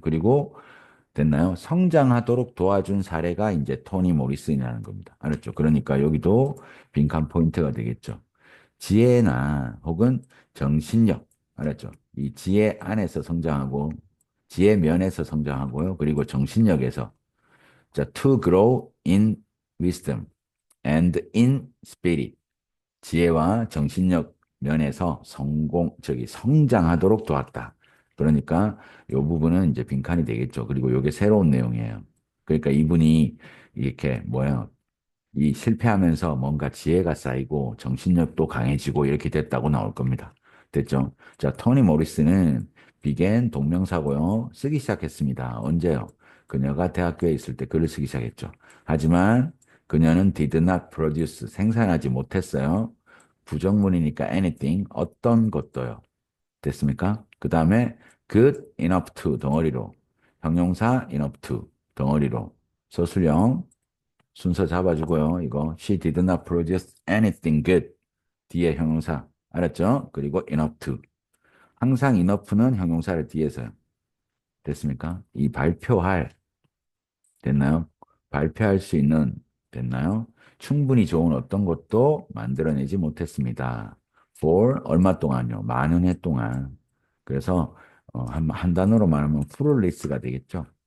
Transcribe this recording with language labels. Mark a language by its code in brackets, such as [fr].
[ko] 그리고 됐나요? 성장하도록 도와준 사례가 이제 토니 모리슨이라는 겁니다. 알았죠? 그러니까 여기도 빈칸 포인트가 되겠죠. 지혜나 혹은 정신력, 알았죠? 이 지혜 안에서 성장하고, 지혜 면에서 성장하고요. 그리고 정신력에서, 자, [en] to grow in wisdom and in spirit. [ko] 지혜와 정신력 면에서 성장하도록 도왔다. 그러니까 이 부분은 이제 빈칸이 되겠죠. 그리고 이게 새로운 내용이에요. 그러니까 이분이 이렇게 뭐야 이 실패하면서 뭔가 지혜가 쌓이고 정신력도 강해지고 이렇게 됐다고 나올 겁니다. 됐죠? 자, 토니 모리스는 비겐 동명사고요. 쓰기 시작했습니다. 언제요? 그녀가 대학교에 있을 때 글을 쓰기 시작했죠. 하지만 그녀는 [en] did not produce [ko] 생산하지 못했어요. 부정문이니까 anything 어떤 것도요. 됐습니까? 그 다음에 [en] good enough to [ko] 덩어리로 형용사 enough to 덩어리로 서술형 순서 잡아주고요. 이거 [en] she did not produce anything good. [ko] 뒤에 형용사. 알았죠? 그리고 [en] enough to. [ko] 항상 enough는 형용사를 뒤에서요. 됐습니까? 이 발표할 됐나요? 발표할 수 있는 됐나요? 충분히 좋은 어떤 것도 만들어내지 못했습니다. for 얼마 동안요? 많은 해 동안. 그래서 한 단어로 말하면 fruitless가 되겠죠.